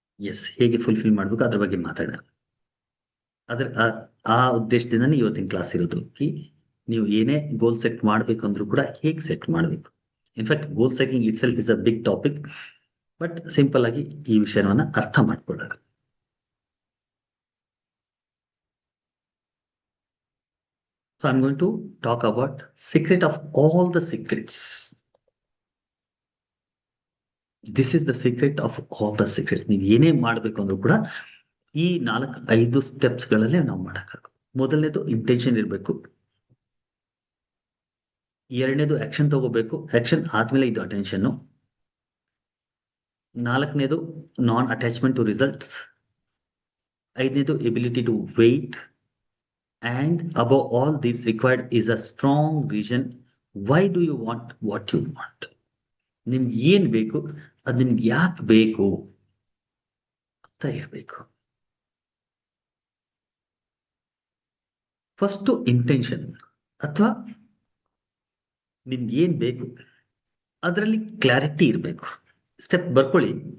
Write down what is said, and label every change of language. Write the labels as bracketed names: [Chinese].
[Kannada] S, ಹೇಗೆ fulfil ಮಾಡ್ಬೇಕು ಅದ್ರ ಬಗ್ಗೆ ಮಾತಾಡೋಣ. ಅದ್ರ ಆ ಉದ್ದೇಶದಿಂದನೇ ಇವತ್ತಿನ ಕ್ಲಾಸ್ ಇರೋದು. ನೀವು ಏನೇ ಗೋಲ್ ಸೆಟ್ ಮಾಡ್ಬೇಕು ಅಂದ್ರೂ ಕೂಡ ಹೇಗೆ ಸೆಟ್ ಮಾಡಬೇಕು. [English] in fact goal setting itself is a big topic, but simple [Kannada] ಆಗಿ ಈ ವಿಷಯವನ್ನ ಅರ್ಥ ಮಾಡ್ಕೊಳ್ಳೋಣ. [English] So I'm going to talk about secret of all the secrets. This is the secret of all the secrets. [Kannada] ನೀವು ಏನೇ ಮಾಡ್ಬೇಕು ಅಂದ್ರೂ ಕೂಡ ಈ 4-5 ಸ್ಟೆಪ್ಸ್ ಗಳಲ್ಲೇ ನಾವು ಮಾಡಕ್ಕಾಗ. ಮೊದಲನೇದು ಇಂಟೆನ್ಷನ್ ಇರಬೇಕು. ಎರಡನೇದು ಆಕ್ಷನ್ ತಗೋಬೇಕು. ಆಕ್ಷನ್ ಆದ್ಮೇಲೆ ಇದು ಅಟೆನ್ಷನ್. ನಾಲ್ಕನೇದು ನಾನ್ ಅಟ್ಯಾಚ್ಮೆಂಟ್ ಟು ರಿಸಲ್ಟ್ಸ್. ಐದನೇದು ability to wait. [English] And above all this required is a strong vision. Why do you want what you want? [Kannada] ನಿಮ್ಗೆ ಏನ್ ಬೇಕು, ಅದು ನಿಮ್ಗೆ ಯಾಕೆ ಬೇಕು ಅಂತ ಇರಬೇಕು. ಫಸ್ಟ್ ಇಂಟೆನ್ಷನ್ ಅಥವಾ ನಿಮ್ಗೆ ಏನ್ ಬೇಕು ಅದರಲ್ಲಿ ಕ್ಲಾರಿಟಿ ಇರಬೇಕು. ಸ್ಟೆಪ್ ಬರ್ಕೊಳ್ಳಿ.